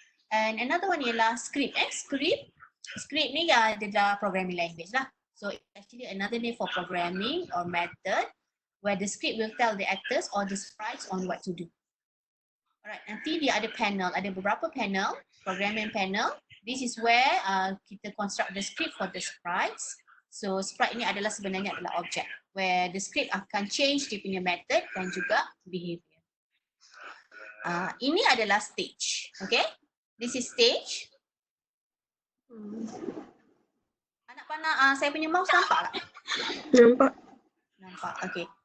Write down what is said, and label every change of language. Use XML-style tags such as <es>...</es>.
<en>And another one ialah script.</en> <ms>Script ni adalah programming language lah.</ms> <en>So it's actually another name for programming or method where the script will tell the actors or the sprites on what to do.</en> <ms>Alright, nanti dia ada panel, ada beberapa panel, programming panel.</ms> <en>This is where kita construct the script for the sprites. So sprite</en> <ms>ni sebenarnya adalah</ms> <en>object where the script akan change</en> <ms>dia punya</ms> <en>method</en> <ms>dan juga</ms> <en>behavior.</en> <ms>Ini adalah</ms> <en>stage, okay? This is stage.</en> <ms>Anak panah saya punya mouse nampak tak? Nampak, okay.</ms>